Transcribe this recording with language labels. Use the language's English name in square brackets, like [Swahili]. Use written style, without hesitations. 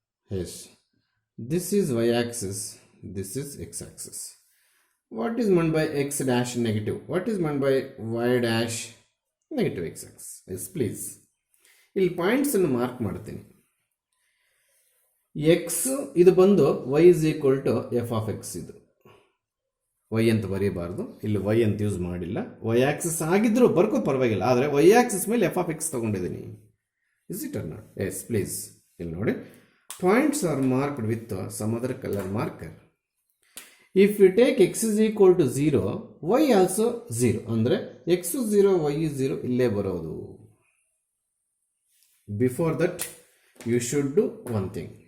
[English] Yes, this is y-axis, this is x-axis. What is meant by x dash negative? What is meant by y dash negative x-axis? Yes, please. [Kannada] ಇಲ್ಲಿ ಪಾಯಿಂಟ್ಸನ್ನು mark ಮಾಡ್ತೀನಿ. [English] x [Kannada] ಇದು ಬಂದು [English] y is equal to f(x). [Kannada] ಇದು y ಅಂತ ಬರೀಬಾರ್ದು, ಇಲ್ಲಿ y ಅಂತ use ಮಾಡಿಲ್ಲ. y Axis ಆಗಿದ್ರೂ ಬರ್ಕೋ ಪರವಾಗಿಲ್ಲ, ಆದರೆ y ಆಕ್ಸಿಸ್ ಮೇಲೆ f(x) ತಗೊಂಡಿದ್ದೀನಿ. [English] Is it or not? Yes, please [Kannada] ಇಲ್ಲಿ ನೋಡಿ. [English] Points are marked with some other color marker. If we take x is equal to 0, y also 0. [Kannada] ಅಂದರೆ x 0, y 0 ಇಲ್ಲೇ ಬರೋದು. [English] Before that, you should do one thing.